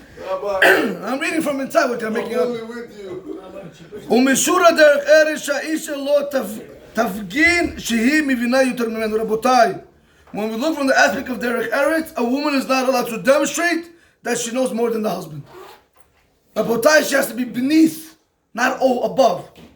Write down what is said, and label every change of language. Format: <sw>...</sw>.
<en>I'm reading from inside what they're making up.</en> <he>ומשורה דרך ארץ שהאישה לא תפגין שהיא מבינה יותר ממנו.</he> <en>רבותיי, when we look from the aspect of derech eretz, a woman is not allowed to demonstrate that she knows more than the husband. Rebotai, she has to be beneath, not above.</en>